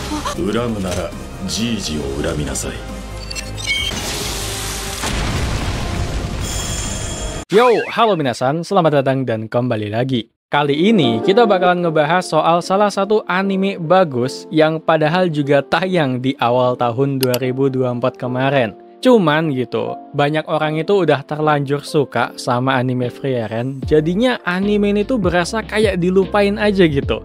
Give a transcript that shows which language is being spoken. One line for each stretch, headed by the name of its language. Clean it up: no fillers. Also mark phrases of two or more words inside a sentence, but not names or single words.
Japanese: 恨むならじいじを恨みなさい。
Indonesian: Yo, halo minasan, selamat datang dan kembali lagi. Kali ini kita bakalan ngebahas soal salah satu anime bagus yang padahal juga tayang di awal tahun 2024 kemarin. Cuman gitu, banyak orang itu udah terlanjur suka sama anime Frieren, jadinya anime ini tuh berasa kayak dilupain aja gitu.